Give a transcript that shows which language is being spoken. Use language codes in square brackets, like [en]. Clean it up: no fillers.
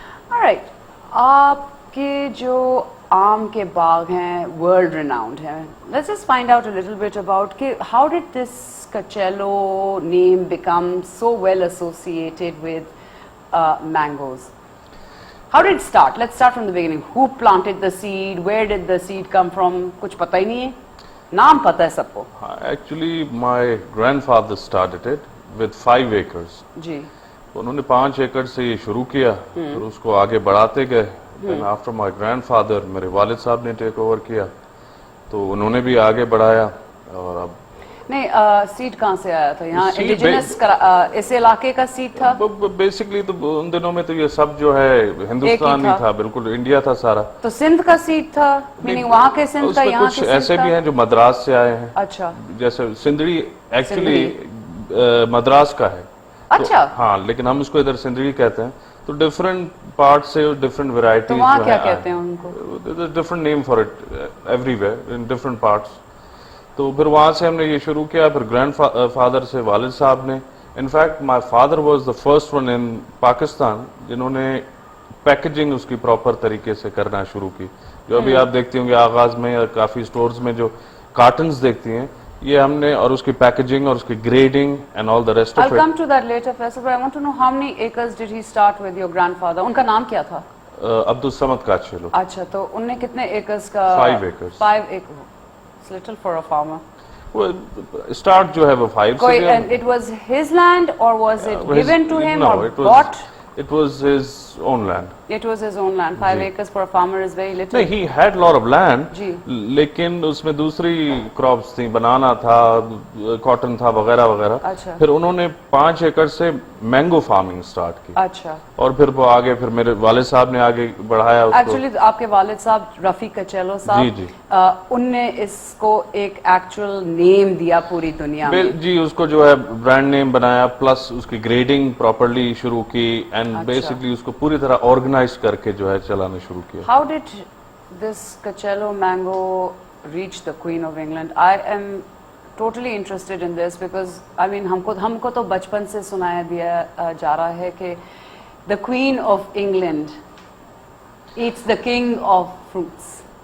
[ur] All right, آپ کے جو آم کے باغ ہیں ورلڈ ریناؤنڈ ہیں. [en] Let's just find out a little bit about کہ how did this Cocello name become so well associated with mangoes? How did it start? Let's start from the beginning. Who planted the seed? Where did the seed come from? [ur] Kuch pata hi nahi hai. Naam pata hai sabko. [en] Actually, my grandfather started it with 5 acres. [ur] جی. انہوں نے 5 ایکڑ سے یہ شروع کیا, پھر اس کو آگے بڑھاتے گئے. [en] Then after my grandfather, [ur] میرے والد صاحب نے ٹیک اوور کیا, تو انہوں نے بھی آگے بڑھایا. اور اب نہیں, سیڈ کہاں سے آیا تھا یہاں؟ انڈیجنس اس علاقے کا سیڈ تھا بیسکلی. تو ان دنوں میں تو یہ سب جو ہے ہندوستان ہی تھا, بالکل انڈیا تھا سارا. تو سندھ کا سیڈ تھا, میننگ وہاں کے سندھ کا, یہاں کے کچھ ایسے بھی ہیں جو مدراس سے آئے ہیں. اچھا. جیسے سندھڑی ایکچولی مدراس کا ہے. اچھا. ہاں, لیکن ہم اس کو ادھر سندھڑی کہتے ہیں. تو ڈفرنٹ پارٹ سے ڈفرنٹ ویرائٹیز. وہاں کیا کہتے ہیں ان کو؟ [en] Different name for it everywhere in different parts. [ur] تو پھر وہاں سے ہم نے یہ شروع کیا. پھر گرینڈ فادر سے والد صاحب نے. [en] in fact my father was the first one in Pakistan [ur] جنہوں نے پیکیجنگ اس کی پراپر طریقے سے کرنا شروع کی. جو ابھی آپ دیکھتی ہوں گے آغاز میں یا کافی سٹورز میں جو کارٹنز دیکھتی ہیں, یہ ہم نے, اور اس کی پیکیجنگ اور اس کی grading [en] And all the rest of it. I'll come to that later, Faisal, but I want to know how many acres did he start with your grandfather? [ur] ان کا نام کیا تھا؟ عبدالصمد کاچیلو. اچھا, تو ان نے کتنے ایکرز کا؟ [en] 5 acres. 5 acres. It's little for a farmer. [ur] Start جو ہے وہ 5 سے. [en] And it was his land or was it given to him or bought? It was his own land. It was his own land. 5 acres for a farmer is very little. [ur] نہیں, [en] he had lot of land. [ur] جی. لیکن اس میں دوسری crops تھیں, بنانا تھا, cotton تھا, وغیرہ وغیرہ. اچھا. پھر انہوں نے 5 ایکڑ سے مینگو فارمنگ سٹارٹ کی. اچھا. اور پھر وہ آگے, پھر میرے والد صاحب نے آگے بڑھایا اس کو. ایکچولی آپ کے والد صاحب رفیع کچیلو صاحب, جی جی, ان نے اس کو ایک ایکچوئل نیم دیا پوری دنیا میں. جی, اس کو جو ہے برانڈ نیم بنایا, پلس اس کی گریڈنگ پراپرلی شروع کی, اینڈ بیسکلی اس کو پوری طرح آرگنائز کر کے جو ہے چلانا شروع کیا. [en] How did this Cocello mango reach the Queen of England? I am totally interested in this because I mean [ur] ہم کو تو بچپن سے سنایا دیا جا رہا ہے [en] کہ the Queen of England eats the king of fruits.